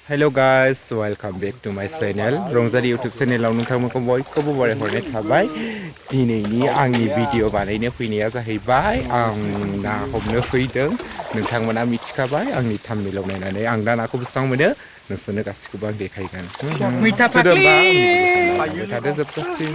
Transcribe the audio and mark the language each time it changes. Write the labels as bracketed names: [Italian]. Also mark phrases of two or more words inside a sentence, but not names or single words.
[English] Hello guys, welcome back to my channel. Rongjali YouTube channel [Bodo] आव नोंथांमोनखौ बयखौबो बरायहरनाय थाबाय। दिनैनि आंनि भिडिअ बानायनो फैनाया जाहैबाय आं ना हमनो फैदों। नोंथांमोना मिथिखाबाय आंनि थाम्बनेइलाव नायनानै आं दा नाखौ बेसेबां मोनो नोंसोरनो गासिखौबो आं देखायगोन। थादो जोबजासिम।